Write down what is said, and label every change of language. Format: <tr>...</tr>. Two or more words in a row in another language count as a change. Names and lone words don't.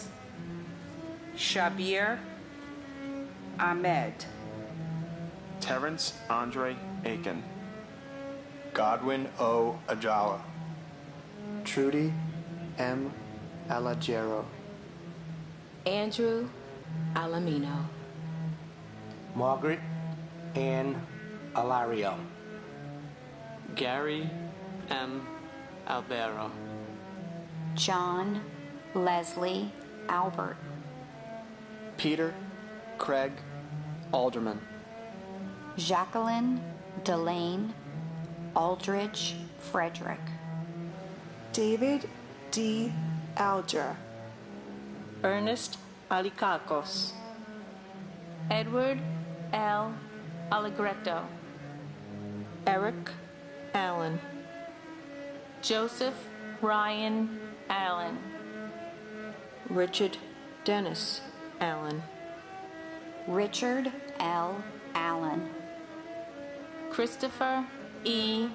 <en>Shabir Ahmed. Terrence Andre Aiken. Godwin O. Ajala. Trudy M. Alagero. Andrew Alamino. Margaret Ann Alario. Gary M. Albero. John Leslie Albert. Peter Craig Alderman. Jacqueline Delane Aldridge Frederick. David D. Alger. Ernest Alicacos. Edward L. Allegretto. Eric Allen. Joseph Ryan Allen. Richard Dennis Allen. Richard L. Allen. Christopher E.</en>